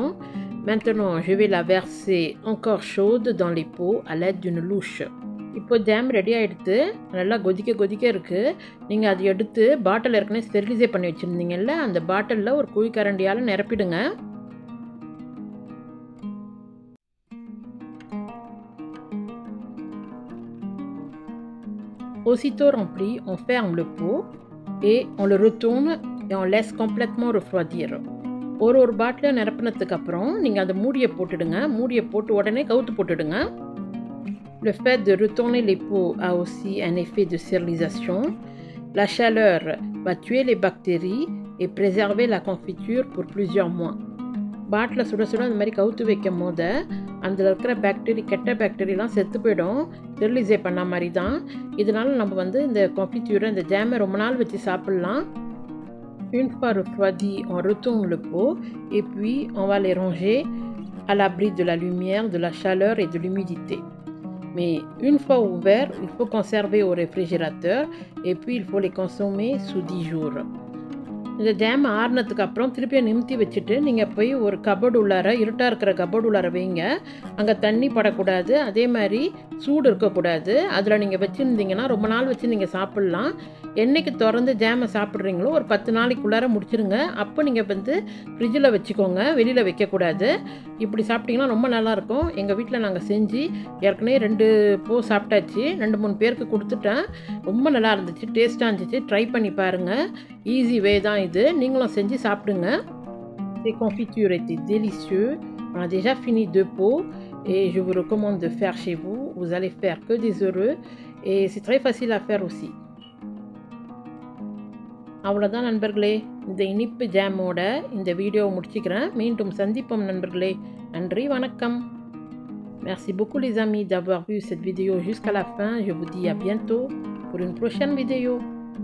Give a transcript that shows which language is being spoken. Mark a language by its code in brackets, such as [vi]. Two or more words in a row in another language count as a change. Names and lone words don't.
[fr] Maintenant, je vais la verser encore chaude dans les pots à l'aide d'une louche. [ta] இப்போ ஜாம் ரெடி ஆகிடுது, நல்லா கொதிக்க இருக்குது. நீங்கள் அதை எடுத்து பாட்டில் ஏற்கனவே ஸ்டெரிலைஸ் பண்ணி வச்சுருந்தீங்கல்ல, அந்த பாட்டிலில் ஒரு குழிக்கரண்டியால் நிரப்பிடுங்க. [fr] Aussitôt rempli, on ferme le pot et on le retourne et on laisse complètement refroidir. [ta] ஒரு பாட்டில் நிரப்பினதுக்கு அப்புறம் நீங்கள் அந்த மூடியை போட்டுடுங்க. மூடியை போட்டு உடனே கவுத்து போட்டுடுங்க. [fr] Le fait de retourner les pots a aussi un effet de stérilisation. La chaleur va tuer les bactéries et préserver la confiture pour plusieurs mois. [ta] பாட்டில் சுட சுட அந்த மாதிரி கவுத்து வைக்கும் போது அதில் இருக்கிற கெட்ட பாக்டீரியெலாம் செத்து போயிடும். ஸ்டெரிலைஸ் பண்ண மாதிரி தான். இதனால நம்ம வந்து இந்த கன்ஃபிச்சூரை, இந்த ஜாமை ரொம்ப நாள் வச்சு சாப்பிட்லாம். [fr] Une fois refroidi, on retourne le pot et puis on va les ranger à l'abri de la lumière, de la chaleur et de l'humidité. Mais une fois ouverts, il faut conserver au réfrigérateur et puis il faut les consommer sous 10 jours. [ta] இந்த ஜாம் ஆறுனதுக்கு அப்புறம் திருப்பியும் நிமித்தி வச்சுட்டு நீங்கள் போய் ஒரு கபோர்டு உள்ளார, இருட்டாக இருக்கிற கபோர்டு உள்ளார வைங்க. அங்கே தண்ணி படக்கூடாது, அதே மாதிரி சூடு இருக்கக்கூடாது. அதில் நீங்கள் வச்சுருந்தீங்கன்னா ரொம்ப நாள் வச்சு நீங்கள் சாப்பிட்லாம். என்றைக்கு திறந்து ஜாமை சாப்பிட்றீங்களோ ஒரு 10 நாளைக்குள்ளார முடிச்சிருங்க. அப்போ நீங்கள் வந்து ஃப்ரிட்ஜில் வச்சுக்கோங்க, வெளியில் வைக்கக்கூடாது. இப்படி சாப்பிட்டிங்கன்னா ரொம்ப நல்லாயிருக்கும். எங்கள் வீட்டில் நாங்கள் செஞ்சு ஏற்கனவே 2 சாப்பிட்டாச்சு. 2-3 பேருக்கு கொடுத்துட்டேன். ரொம்ப நல்லா இருந்துச்சு, டேஸ்ட்டாக இருந்துச்சு. ட்ரை பண்ணி பாருங்கள். [en] easy way [ta] தான் இது. நீங்களும் செஞ்சு சாப்பிடுங்க. [fr] Ces confitures étaient délicieux. On a déjà fini 2 pots et je vous recommande de faire chez vous. Vous allez faire que des heureux et c'est très facile à faire aussi. [ta] அவ்வளோதான் நண்பர்களே, இந்த இனிப்பு ஜாமோட இந்த வீடியோவை முடிச்சுக்கிறேன். மீண்டும் சந்திப்போம் நண்பர்களே. நன்றி, வணக்கம். [fr] Merci beaucoup les amis d'avoir vu cette vidéo jusqu'à la fin. Je vous dis à bientôt pour une prochaine vidéo.